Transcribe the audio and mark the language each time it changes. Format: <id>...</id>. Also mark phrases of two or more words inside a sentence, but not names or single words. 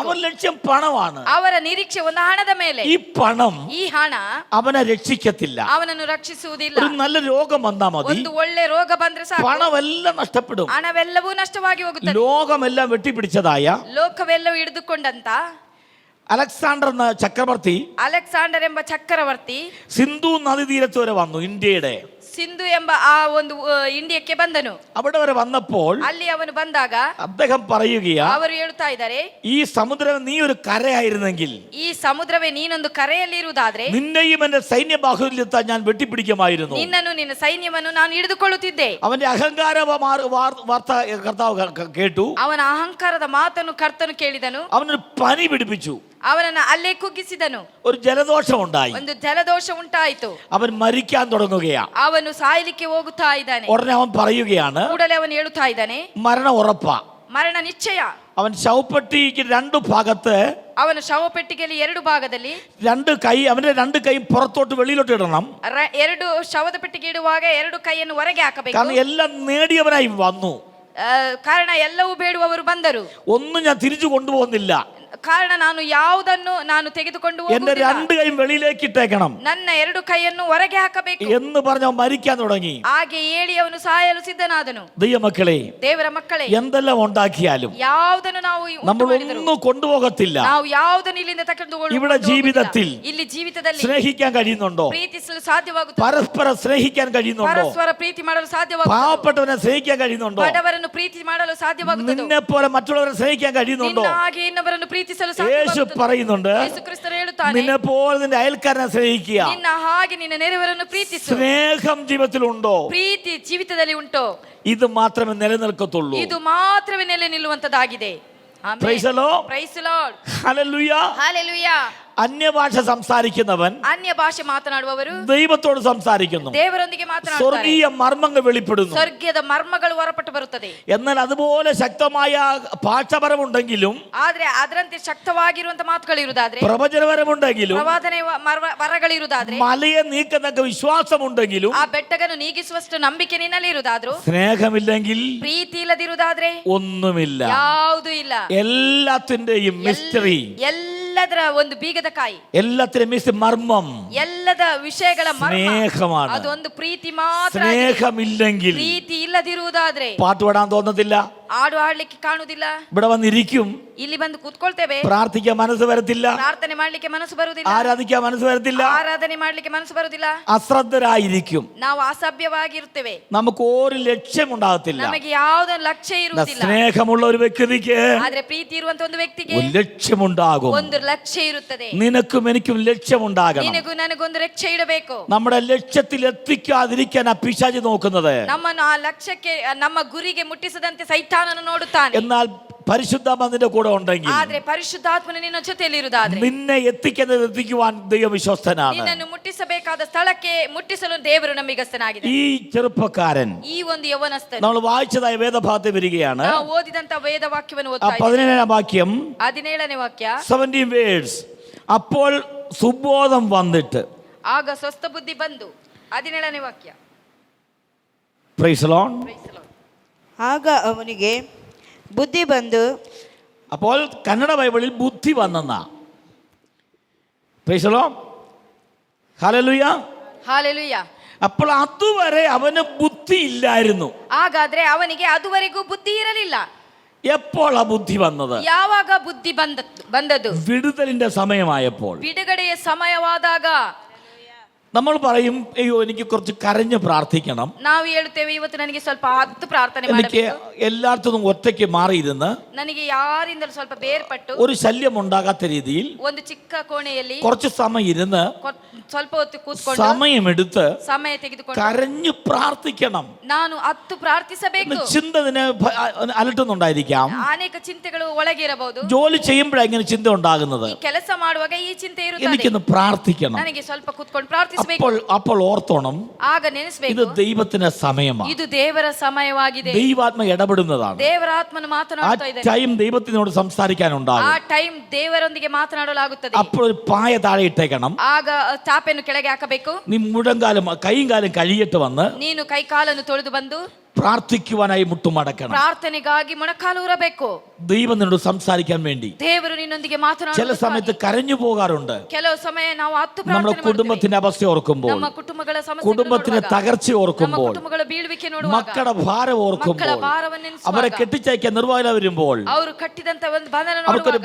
<ml>അവൻ ലക്ഷ്യം പണമാണ്.</ml> <kn>ಅವರ ನಿರೀಕ್ಷೆ ಒಂದು ಹಣದ ಮೇಲೆ.</kn> <ml>ഈ പണം</ml> <kn>ಈ ಹಣ</kn> <ml>അവനെ രക്ഷിക്കത്തില്ല.</ml> <kn>ಅವನನ್ನು ರಕ್ಷಿಸುವುದಿಲ್ಲ.</kn> <ml>ഒരു നല്ല രോഗം വന്നാൽ മതി,</ml> <kn>ಒಂದು ಒಳ್ಳೆ ರೋಗ ಬಂದ್ರೆ ಸಾಕು,</kn> <ml>പണമെല്ലാം നഷ്ടപ്പെടും.</ml> <kn>ಹಣವೆಲ್ಲವೂ ನಷ್ಟವಾಗಿ ಹೋಗುತ್ತದೆ.</kn> <ml>ലോകമെല്ലാം വെട്ടിപ്പിടിച്ചതായ</ml> <kn>ಲೋಕವೆಲ್ಲವೂ ಹಿಡಿದುಕೊಂಡಂತ</kn> <ml>അലക്സാണ്ടർ എന്ന ചക്രവർത്തി,</ml> <kn>ಅಲೆಕ್ಸಾಂಡರ್ ಎಂಬ ಚಕ್ರವರ್ತಿ</kn> <ml>സിന്ധു നദീതീരത്ത് വരെ വന്നു. ഇന്ത്യയുടെ</ml> <kn>ಸಿಂಧು ಎಂಬ ಆ ಒಂದು ಇಂಡಿಯಾಕ್ಕೆ ಬಂದನು.</kn> <ml>അവിടെ വരെ വന്നപ്പോൾ</ml> <kn>ಅಲ್ಲಿ ಅವನು ಬಂದಾಗ</kn> <ml>അദ്ദേഹം പറയുകയാ,</ml> <kn>ಅವರು ಹೇಳ್ತಾ ಇದ್ದಾರೆ,</kn> <ml>ഈ സമുദ്രം നീ ഒരു കരയായിരുന്നെങ്കിൽ,</ml> <kn>ಈ ಸಮುದ್ರವೇ ನೀನೊಂದು ಕರೆಯಲ್ಲಿ ಇರುವುದಾದ್ರೆ</kn> <ml>നിന്നെയും എന്റെ സൈന്യ ബാഹുല്യത്താൽ ഞാൻ വെട്ടിപ്പിടിക്കുമായിരുന്നു.</ml> <kn>ನಿನ್ನನ್ನು ನಿನ್ನ ಸೈನ್ಯವನ್ನು ನಾನು ಹಿಡಿದುಕೊಳ್ಳುತ್ತಿದ್ದೆ.</kn> <ml>അവന്റെ അഹങ്കാര വാർത്ത കർത്താവ് കേട്ടു.</ml> <kn>ಅವನ ಅಹಂಕಾರದ ಮಾತನ್ನು ಕರ್ತನು ಕೇಳಿದನು.</kn> <ml>അവനൊരു പനി പിടിപ്പിച്ചു,</ml> <kn>ಅವನನ್ನು ಅಲ್ಲೇ ಕುಗ್ಗಿಸಿದನು.</kn> <ml>ഒരു ജലദോഷം ഉണ്ടായി,</ml> <kn>ಒಂದು ಜಲದೋಷ ಉಂಟಾಯಿತು.</kn> <ml>അവൻ മരിക്കാൻ തുടങ്ങുകയാ.</ml> <kn>ಅವನು ಸಾಯಲಿಕ್ಕೆ ಹೋಗುತ್ತಾ ಇದ್ದಾನೆ.</kn> <ml>ഉടനെ അവൻ പറയുകയാണ്,</ml> <kn>ಕೂಡಲೇ ಅವನು ಹೇಳುತ್ತಾ ಇದ್ದಾನೆ,</kn> <ml>മരണം ഉറപ്പാ.</ml> <kn>ಮರಣ ನಿಶ್ಚಯ.</kn> <ml>അവൻ ശവപ്പെട്ടിക്ക് രണ്ടു ഭാഗത്ത്,</ml> <kn>ಅವನು ಶವಪೆಟ್ಟಿಗೆಯಲ್ಲಿ ಎರಡು ಭಾಗದಲ್ಲಿ</kn> <ml>അവന്റെ രണ്ട് കൈ പുറത്തോട്ട് വെളിയിലോട്ട് ഇടണം.</ml> <kn>ಎರಡು ಶವದ ಪೆಟ್ಟಿಗೆ ಇಡುವಾಗ ಎರಡು ಕೈಯನ್ನು ಹೊರಗೆ ಹಾಕಬೇಕು.</kn> <ml>കാരണം എല്ലാം നേടിയവനായി വന്നു.</ml> <kn>ಕಾರಣ ಎಲ್ಲವೂ ಬೇಡುವವರು ಬಂದರು.</kn> <ml>ഒന്നും ഞാൻ തിരിച്ചു കൊണ്ടുപോകുന്നില്ല.</ml> <kn>ಕಾರಣ ನಾನು ಯಾವುದನ್ನು ನಾನು ತೆಗೆದುಕೊಂಡು</kn> <ml>എന്റെ രണ്ട് കൈയും വെളിയിലേക്ക് ഇട്ടേക്കണം,</ml> <kn>ನನ್ನ ಎರಡು ಕೈಯನ್ನು ಹೊರಗೆ ಹಾಕಬೇಕು</kn> <ml>എന്ന് പറഞ്ഞ് അവൻ മരിക്കാൻ തുടങ്ങി.</ml> <kn>ಹಾಗೆ ಹೇಳಿ ಅವನು ಸಾಯಲು ಸಿದ್ಧನಾದನು.</kn> <ml>ദൈവമക്കളെ,</ml> <kn>ದೇವರ ಮಕ್ಕಳೇ,</kn> <ml>എന്തെല്ലാം ഉണ്ടാക്കിയാലും</ml> <kn>ಯಾವುದನ್ನು ನಾವು</kn> <ml>നമ്മളൊന്നും കൊണ്ടുപോകത്തില്ല.</ml> <kn>ನಾವು ಯಾವುದನ್ನು ಇಲ್ಲಿಂದ ತೆಗೆದುಕೊಂಡು</kn> <ml>ഇവിടെ ജീവിതത്തിൽ</ml> <kn>ಇಲ್ಲಿ ಜೀವಿತದಲ್ಲಿ</kn> <ml>സ്നേഹിക്കാൻ കഴിയുന്നുണ്ടോ?</ml> <kn>ಪ್ರೀತಿಸಲು ಸಾಧ್ಯವಾಗುತ್ತದೆ.</kn> <ml>പരസ്പരം സ്നേഹിക്കാൻ കഴിയുന്നുണ്ടോ?</ml> <kn>ಪರಸ್ಪರ ಪ್ರೀತಿ ಮಾಡಲು ಸಾಧ್ಯವಾಗುತ್ತದೆ.</kn> <ml>പാവപ്പെട്ടവനെ സ്നേഹിക്കാൻ കഴിയുന്നുണ്ടോ?</ml> <kn>ಬಡವರನ್ನು ಪ್ರೀತಿ ಮಾಡಲು ಸಾಧ್ಯವಾಗುತ್ತದೆ.</kn> <ml>നിന്നെ പോലെ മറ്റുള്ളവരെ സ്നേഹിക്കാൻ കഴിയുന്നുണ്ടോ?</ml> <kn>ನಿನ್ನ ಹಾಗೆ ಇನ್ನೊಬ್ಬರನ್ನು ಪ್ರೀತಿಸಲು</kn> <ml>യേശു</ml> <kn>ಸಾಧ್ಯವಾಗುತ್ತದೆ.</kn> <ml>പറയുന്നുണ്ട്,</ml> <kn>ಯೇಸು ಕ್ರಿಸ್ತನು ಹೇಳುತ್ತಾನೆ,</kn> <ml>നിന്നെ പോലെ നിന്റെ അയൽക്കാരനെ സ്നേഹിക്കുക.</ml> <kn>ನಿನ್ನ ಹಾಗೆ ನಿನ್ನ ನೆರೆಯವರನ್ನು ಪ್ರೀತಿಸು.</kn> <ml>സ്നേഹം ജീവിതത്തിലുണ്ടോ?</ml> <kn>ಪ್ರೀತಿ ಜೀವಿತದಲ್ಲಿ ಉಂಟು.</kn> <ml>ഇത് മാത്രമേ നിലനിൽക്കത്തുള്ളൂ.</ml> <kn>ಇದು ಮಾತ್ರವೇ ನೆಲೆ ನಿಲ್ಲುವಂತದ್ದಾಗಿದೆ. ಆಮೆನ್.</kn> <en>Praise the Lord. Praise the Lord.</en> <ml>ഹല്ലേലൂയ.</ml> <en>Hallelujah.</en> <ml>അന്യഭാഷ സംസാരിക്കുന്നവൻ</ml> <kn>ಅನ್ಯ ಭಾಷೆ ಮಾತನಾಡುವವರು</kn> <ml>ദൈവത്തോട് സംസാരിക്കുന്നു.</ml> <kn>ದೇವರೊಂದಿಗೆ ಮಾತನಾಡುತ್ತಾರೆ.</kn> <ml>സ്വർഗീയ മർമ്മങ്ങൾ വെളിപ്പെടുന്നു.</ml> <kn>ಸ್ವರ್ಗದ ಮರ್ಮಗಳು ಹೊರಪಟ್ಟು ಬರುತ್ತದೆ.</kn> <ml>എന്നാൽ അതുപോലെ ശക്തമായ ഭാഷപരമുണ്ടെങ്കിലും,</ml> <kn>ಆದ್ರೆ ಅದರಂತೆ ಶಕ್ತವಾಗಿರುವಂತ ಮಾತುಗಳಿರುವುದಾದ್ರೆ,</kn> <ml>പ്രവചനപരമുണ്ടെങ്കിലും,</ml> <kn>ಪ್ರವಾದನೆ ವರಗಳಿರುವುದಾದ್ರೆ,</kn> <ml>മലയെ നീക്കത്തക്ക വിശ്വാസമുണ്ടെങ്കിലും,</ml> <kn>ಆ ಬೆಟ್ಟಗನ್ನು ನೀಗಿಸುವಷ್ಟು ನಂಬಿಕೆ ನಿನ್ನಲ್ಲಿ ಇರುವುದಾದ್ರೂ,</kn> <ml>സ്നേഹമില്ലെങ്കിൽ</ml> <kn>ಪ್ರೀತಿ ಇಲ್ಲದಿರುವುದಾದ್ರೆ</kn> <ml>ഒന്നുമില്ല.</ml> <kn>ಯಾವುದೂ ಇಲ್ಲ.</kn> <ml>എല്ലാത്തിന്റെയും മിസ്റ്ററി,</ml> <kn>ಎಲ್ಲದರ ಒಂದು ಬೀಗದ ಕಾಯಿ,</kn> <ml>എല്ലാത്തിനും മർമ്മം</ml> <kn>ಎಲ್ಲದ ವಿಷಯಗಳ ಮರ್ಮ</kn> <ml>സ്നേഹമാണ്.</ml> <kn>ಅದು ಒಂದು ಪ್ರೀತಿ ಮಾತ್ರ.</kn> <ml>സ്നേഹമില്ലെങ്കിൽ</ml> <kn>ಪ್ರೀತಿ ಇಲ್ಲದಿರುವುದಾದ್ರೆ</kn> <ml>പാട്ട് പാടാൻ തോന്നത്തില്ല,</ml> <kn>ಹಾಡು ಹಾಡ್ಲಿಕ್ಕೆ ಕಾಣುವುದಿಲ್ಲ,</kn> <ml>ഇവിടെ വന്നിരിക്കും,</ml> <kn>ಇಲ್ಲಿ ಬಂದು ಕೂತ್ಕೊಳ್ತೇವೆ,</kn> <ml>പ്രാർത്ഥിക്കാൻ മനസ്സ് വരത്തില്ല,</ml> <kn>ಪ್ರಾರ್ಥನೆ ಮಾಡ್ಲಿಕ್ಕೆ ಮನಸ್ಸು ಬರುವುದಿಲ್ಲ,</kn> <ml>ആരാധിക്കാൻ മനസ്സ് വരത്തില്ല,</ml> <kn>ಆರಾಧನೆ ಮಾಡ್ಲಿಕ್ಕೆ ಮನಸ್ಸು ಬರುವುದಿಲ್ಲ,</kn> <ml>അശ്രദ്ധരായിരിക്കും,</ml> <kn>ನಾವು ಅಸಭ್ಯವಾಗಿರುತ್ತೇವೆ,</kn> <ml>നമുക്ക് ഒരു ലക്ഷ്യമുണ്ടാകത്തില്ല.</ml> <kn>ನಮಗೆ ಯಾವುದೋ ಲಕ್ಷ್ಯ ಇರುವುದಿಲ್ಲ.</kn> <ml>സ്നേഹമുള്ള ഒരു വ്യക്തിക്ക്</ml> <kn>ಆದ್ರೆ ಪ್ರೀತಿ ಇರುವಂತ ಒಂದು ವ್ಯಕ್ತಿಗೆ</kn> <ml>ഒരു ലക്ഷ്യമുണ്ടാകും.</ml> <kn>ಒಂದು ಲಕ್ಷ್ಯ ಇರುತ್ತದೆ.</kn> <ml>നിനക്കും എനിക്കും ലക്ഷ്യമുണ്ടാകണം.</ml> <kn>ನಿನಗೂ ನನಗೊಂದು ಲಕ್ಷ್ಯ ಇಡಬೇಕು.</kn> <ml>നമ്മുടെ ലക്ഷ്യത്തിൽ എത്തിക്കാതിരിക്കാൻ ആ പിശാച് നോക്കുന്നത്.</ml> <kn>ನಮ್ಮನ್ನು ಆ ಲಕ್ಷ್ಯಕ್ಕೆ, ನಮ್ಮ ಗುರಿಗೆ ಮುಟ್ಟಿಸದಂತೆ ಸೈತಾನನು ನೋಡುತ್ತಾನೆ.</kn> <ml>എന്നാൽ പരിശുദ്ധാത്മ നിന്റെ കൂടെ ഉണ്ടെങ്കിൽ,</ml> <kn>ಆದ್ರೆ ಪರಿಶುದ್ಧಾತ್ಮನು ನಿನ್ನ ಜೊತೆಯಲ್ಲಿ ಇರುವುದಾದ್ರೆ,</kn> <ml>നിന്നെ എത്തിക്കുവാൻ ദൈവം വിശ്വസ്തനാണ്.</ml> <kn>ನಿನ್ನನ್ನು ಮುಟ್ಟಿಸಬೇಕಾದ ಸ್ಥಳಕ್ಕೆ ಮುಟ್ಟಿಸಲು ದೇವರು ನಂಬಿಗಸ್ತನಾಗಿದೆ.</kn> <ml>ഈ ചെറുപ്പക്കാരൻ,</ml> <kn>ಈ ಒಂದು ಯವನಸ್ಥನು,</kn> <ml>നമ്മൾ വായിച്ചതായ വേദഭാഗത്ത് വരികയാണ്.</ml> <kn>ನಾವು ಓದಿದಂತ ವೇದ ವಾಕ್ಯವನ್ನು</kn> <ml>ആ</ml> <kn>ಓದ್ತಾ ಇದ್ದೇವೆ.</kn> <ml>17ാം വാക്യം,</ml> <kn>17ನೇ ವಾಕ್ಯ,</kn> <ml>17 വേഴ്സ്. അപ്പോൾ സുബോധം വന്നിട്ട്,</ml> <kn>ಆಗ ಸ್ವಸ್ಥ ಬುದ್ಧಿ ಬಂದು. 17ನೇ ವಾಕ್ಯ.</kn> <en>Praise the Lord.</en> <kn>ಆಗ ಅವನಿಗೆ ಬುದ್ಧಿ ಬಂದು,</kn> <ml>അപ്പോൾ കന്നഡ ബൈബിളിൽ ബുദ്ധി വന്നെന്നാ.</ml> <en>Praise the Lord. ഹല്ലേലൂയ.</en> <kn>ಹಾಲೆಲೂಯಾ.</kn> <ml>അപ്പോൾ അതുവരെ അവന് ബുദ്ധി ഇല്ലായിരുന്നു.</ml> <kn>ಹಾಗಾದ್ರೆ ಅವನಿಗೆ ಅದುವರೆಗೂ ಬುದ್ಧಿ ಇರಲಿಲ್ಲ.</kn> <ml>എപ്പോൾ ആ ബുദ്ധി വന്നത്?</ml> <kn>ಯಾವಾಗ ಬುದ್ಧಿ ಬಂದದ್ದು?</kn> <ml>വിടുതലിന്റെ സമയമായപ്പോൾ.</ml> <kn>ಬಿಡುಗಡೆಯ ಸಮಯವಾದಾಗ.</kn> <ml>നമ്മൾ പറയും അയ്യോ എനിക്ക് കുറച്ച് കരഞ്ഞ് പ്രാർത്ഥിക്കണം,</ml> <kn>ನಾವು ಹೇಳುತ್ತೇವೆ ಇವತ್ತು ನನಗೆ ಸ್ವಲ್ಪ ಹತ್ತು ಪ್ರಾರ್ಥನೆ</kn> <ml>എനിക്ക്</ml> <kn>ಮಾಡಬೇಕು,</kn> <ml>എല്ലായിടത്തും ഒറ്റയ്ക്ക് മാറിയിരുന്ന്</ml> <kn>ನನಗೆ ಯಾರಿಂದಲೂ ಸ್ವಲ್ಪ ಬೇರ್ಪಟ್ಟು</kn> <ml>ഒരു ശല്യം ഉണ്ടാകാത്ത രീതിയിൽ</ml> <kn>ಒಂದು ಚಿಕ್ಕ ಕೋಣೆಯಲ್ಲಿ</kn> <ml>കുറച്ച് സമയം ഇരുന്ന്</ml> <kn>ಸ್ವಲ್ಪ ಹೊತ್ತು ಕೂತ್ಕೊಂಡು</kn> <ml>സമയമെടുത്ത്</ml> <kn>ಸಮಯ ತೆಗೆದುಕೊಂಡು</kn> <ml>കരഞ്ഞു പ്രാർത്ഥിക്കണം.</ml> <kn>ನಾನು 10 ಪ್ರಾರ್ಥಿಸಬೇಕು.</kn> <ml>ചിന്ത നിന്നെ അലട്ടുന്നുണ്ടായിരിക്കാം,</ml> <kn>ಅನೇಕ ಚಿಂತೆಗಳು ಒಳಗೆ ಇರಬಹುದು.</kn> <ml>ജോലി ചെയ്യുമ്പോഴാണ് ഇങ്ങനെ ചിന്ത ഉണ്ടാകുന്നത്.</ml> <kn>ಈ ಕೆಲಸ ಮಾಡುವಾಗ ಈ ಚಿಂತೆ ಇರುತ್ತದೆ.</kn> <ml>എനിക്കൊന്ന് പ്രാർത്ഥിക്കണം.</ml> <kn>ನನಗೆ ಸ್ವಲ್ಪ ಕೂತ್ಕೊಂಡು ಪ್ರಾರ್ಥಿಸಬೇಕು.</kn> <ml>അപ്പോൾ ഓർത്തോണം,</ml> <kn>ಆಗ</kn> <ml>ഇത്</ml> <kn>ನೆನೆಸಬೇಕು,</kn> <ml>ദൈവത്തിന്റെ സമയമാണ്,</ml> <kn>ಇದು ದೇವರ ಸಮಯವಾಗಿದೆ.</kn> <ml>ദൈവാത്മ ഇടപെടുന്നതാണ്.</ml> <kn>ದೇವರ ಆತ್ಮನು</kn> <ml>ആ</ml> <kn>ಮಾತನಾಡುತ್ತಾ ಇದ್ದಾನೆ.</kn> <ml>ടൈം ദൈവത്തിനോട് സംസാരിക്കാനുണ്ടാകും.</ml> <kn>ಆ ಟೈಮ್ ದೇವರೊಂದಿಗೆ ಮಾತನಾಡಲಾಗುತ್ತದೆ.</kn> <ml>അപ്പോൾ ഒരു പായ താഴെ ഇട്ടേക്കണം.</ml> <kn>ಆಗ ಚಾಪೆಯನ್ನು ಕೆಳಗೆ ಹಾಕಬೇಕು.</kn> <ml>നീ മുഴങ്കാലും കൈയും കാലും കഴിയിട്ട് വന്ന്</ml> <kn>ನೀನು ಕೈ ಕಾಲನ್ನು ತೊಳೆದು ಬಂದು</kn> <ml>പ്രാർത്ഥിക്കുവാനായി മുട്ടുമടക്കണം.</ml> <kn>ಪ್ರಾರ್ಥನೆಗಾಗಿ ಮೊಣಕಾಲು ಊರಬೇಕು.</kn> <ml>ദൈവം നിന്നോട് സംസാരിക്കാൻ വേണ്ടി.</ml> <kn>ದೇವರು ನಿನ್ನೊಂದಿಗೆ</kn> <ml>ചില</ml> <kn>ಮಾತನಾಡುವ</kn> <ml>സമയത്ത് കരഞ്ഞു പോകാറുണ്ട്.</ml> <kn>ಕೆಲವು ಸಮಯ ನಾವು 10</kn> <ml>നമ്മുടെ</ml> <kn>ಪ್ರಾರ್ಥನೆ</kn> <ml>കുടുംബത്തിന്റെ അവസ്ഥ ഓർക്കുമ്പോൾ,</ml> <kn>ನಮ್ಮ ಕುಟುಂಬಗಳ ಸಮಸ್ಯೆಗಳನ್ನು</kn> <ml>കുടുംബത്തിന്റെ</ml> <kn>ನೋಡುವಾಗ,</kn> <ml>തകർച്ച</ml> <kn>ನಮ್ಮ</kn> <ml>ഓർക്കുമ്പോൾ,</ml> <kn>ಕುಟುಂಬಗಳ ಬೀಳುವಿಕೆ ನೋಡುವಾಗ,</kn> <ml>മക്കളുടെ ഭാരം</ml> <kn>ಮಕ್ಕಳ</kn> <ml>ഓർക്കുമ്പോൾ,</ml> <kn>ಭಾರವನ್ನು</kn> <ml>അവരെ</ml> <kn>ಎನಿಸುವಾಗ,</kn> <ml>കെട്ടിച്ചയക്കാൻ നിർവാഹന വരുമ്പോൾ,</ml> <kn>ಅವರು ಕಟ್ಟಿದಂತ ಒಂದು ಬಂಧನ</kn> <ml>അവർക്കൊരു</ml>